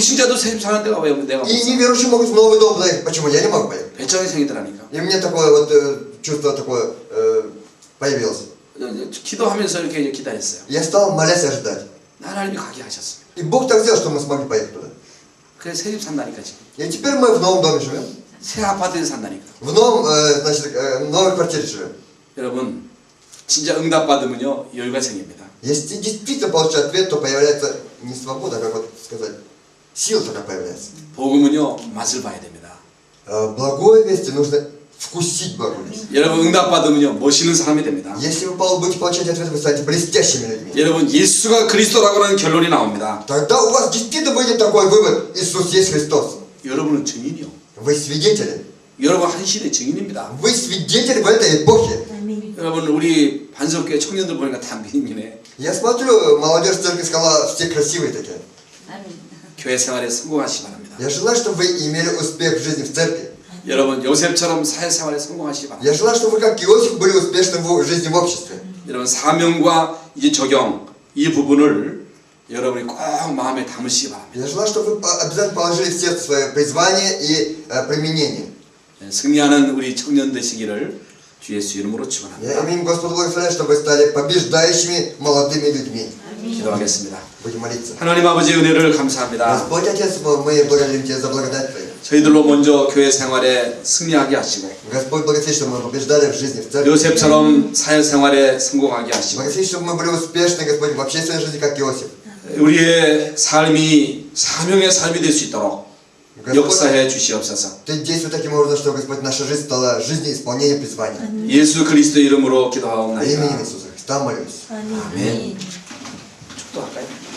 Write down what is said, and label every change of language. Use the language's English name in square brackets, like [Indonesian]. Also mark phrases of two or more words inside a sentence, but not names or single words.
[Korean] 불신자도 새 집 사는 데가 왜 내가 못 [Russian] И [Korean] 가? [Russian] неверующие могут в новый дом заехать, почему я не могу поехать? [Korean] 배짱이 생기더라니까. [Russian] И мне такое вот чувство такое появилось. [Korean] 기도하면서 이렇게 이제 기다렸어요. [Russian] Я стал молясь и ожидать. [Korean] 하나님이 가게 하셨어요. [Russian] И Бог так сделал, что мы смогли поехать туда. [Korean] 그래서 새 집 산다니까 지금. [Russian] И теперь мы в новом доме живем. [Korean] 새 아파트에 산다니까. [Russian] В новом, значит, новой квартире живем. [Korean] 여러분 진짜 응답 받으면요 여유가 생깁니다. [Russian] Если действительно получишь ответ, то появляется не свобода, а как вот сказать, сила такая появляется. [Korean] 복음은요 맛을 봐야 됩니다. [Russian] Благой вести нужно вкусить благую весть. [Korean] 여러분 응답 받으면요 멋있는 사람이 됩니다. [Russian] Если вы будете получать ответ, вы станете блестящими людьми. [Korean] 여러분 예수가 그리스도라고 하는 결론이 나옵니다. [Russian] Тогда у вас действительно будет такой вывод: Иисус есть Христос. [Korean] 여러분은 증인이요. [Russian] Вы свидетели. [Korean] 여러분 한 시대 증인입니다. [Russian] Вы свидетели в этой эпохе. [Korean] 여러분 우리 반석교회 청년들 보니까 다 미인이네. [Russian] Я смотрю, молодежь церкви сказала, все красивые такие. [Korean] 교회 생활에 성공하시기 바랍니다. [Russian] Я желаю, чтобы вы имели успех в жизни в церкви. [Korean] 여러분 요셉처럼 사회생활에 성공하시기 바랍니다. [Russian] Я желаю, чтобы вы, как Иосиф, были успешны в жизни в обществе. [Korean] 여러분 사명과 이제 적용 이 부분을 여러분이 꼭 마음에 담으시기 바랍니다. [Russian] Я желаю, чтобы вы обязательно положили в сердце свое призвание и применение. [Korean] 승리하는 우리 청년 되시기를 주 예수 이름으로 [Russian] Я [Korean] 축원합니다. [Russian] именем Господа благословляю, чтобы вы стали побеждающими молодыми людьми. [Korean] 기도하겠습니다. [Russian] Будем молиться. [Korean] 하나님 아버지 은혜를 감사합니다. [Russian] Господь Отец, мы благодарим Тебя за благодать Твою. [Korean] 저희들로 먼저 교회 생활에 승리하게 하시고 [Russian] Господь, благослови, чтобы мы побеждали в жизни в церкви. [Korean] 요셉처럼 사회생활에 성공하게 하시고 [Russian] Благослови, чтобы мы были успешны, Господь, в общественной жизни, как Иосиф. [Korean] 우리의 삶이 사명의 삶이 될 수 있도록 역사해 주시옵소서. [Russian] Ты действуй таким образом, чтобы, Господь, наша жизнь стала жизнью исполнения призвания. [Korean] 예수 그리스도 이름으로 [Russian] Во имя [Korean] 기도하옵나이다. [Russian] Иисуса Христа молюсь. [Korean] 아멘. 축도할까요?